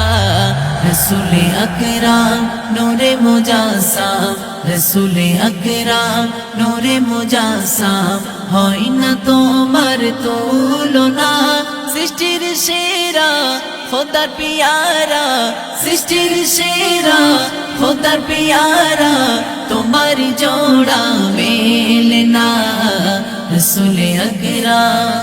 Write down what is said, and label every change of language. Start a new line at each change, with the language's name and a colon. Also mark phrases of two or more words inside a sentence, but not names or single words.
Urdu: رسولِ اکرم نورِ مجسم رسولِ اکرم نورِ مجسم
Bangla: হয় না তোমার তুলনা সৃষ্টির সেরা খোদার পিয়ারা সৃষ্টির সেরা খোদার পিয়ারা তোমার জোড়া মেলে না
Urdu: رسولِ اکرم.